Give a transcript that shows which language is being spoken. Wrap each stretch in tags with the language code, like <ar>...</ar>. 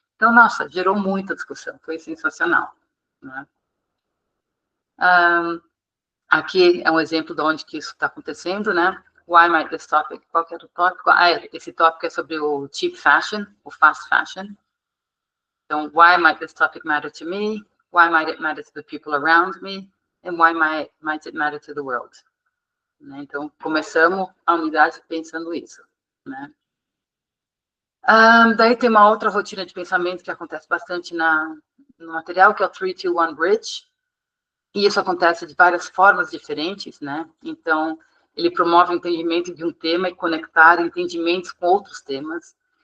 <pt>Então, nossa, gerou muita discussão, foi sensacional. Né? Aqui é um exemplo de onde que isso está acontecendo, né?</pt> <en>Why might this topic?</en> <pt>Qual que era o tópico? Esse tópico é sobre o cheap fashion, o fast fashion.</pt> <en>Então, why might this topic matter to me? Why might it matter to the people around me? And why might it matter to the world?</en> <pt>Né? Então, começamos a unidade pensando isso. Né? Daí tem uma outra rotina de pensamento que acontece bastante no material, que é o 3-2-1 Bridge. E isso acontece de várias formas diferentes, né? Então, ele promove o entendimento de um tema e conectar entendimentos com outros temas.</pt>